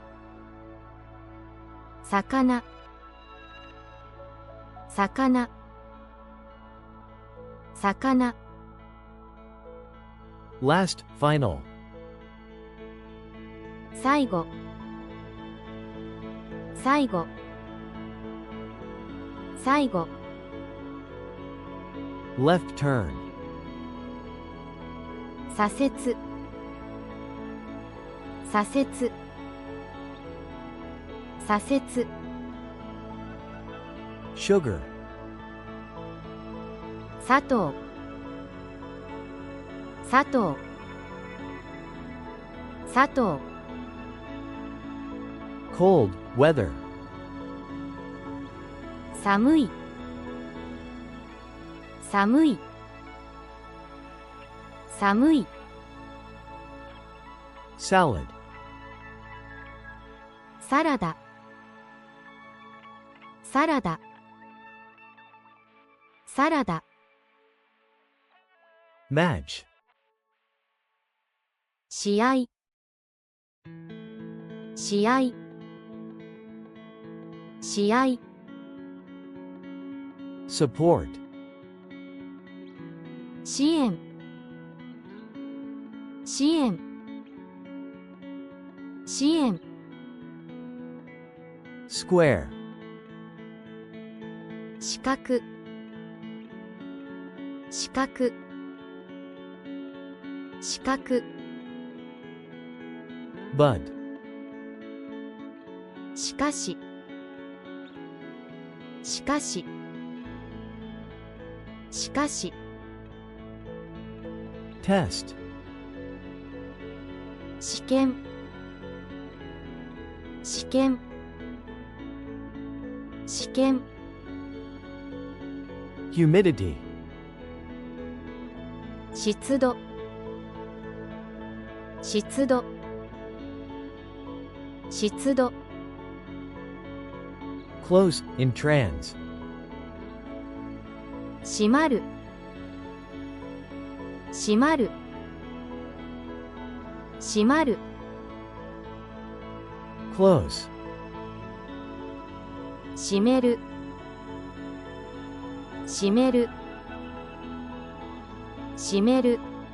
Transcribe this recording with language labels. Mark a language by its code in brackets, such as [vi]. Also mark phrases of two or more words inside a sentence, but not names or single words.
[ja] 魚魚魚 [en] last, final, [ja] 最後最後最後 [en] left turn, [ja] 左折左折左折 [en] sugar, [ja] 砂糖砂糖砂糖 [en] cold, weather, [ja] 寒い寒い寒い [en] salad, [ja] サラダサラダサラダ [en] match, [ja] 試合試合試合 [en] support, [ja] 支援支援支援 [en] square, [ja] 四角四角四角 [en] bud, [ja] しかししかししかし [en] test, [ja] 試験試験試験 [en] humidity, [ja] 湿度湿度湿度 [en] close in trans, [ja] 閉まる閉まる閉まる [en] close, [ja] 閉める閉める閉める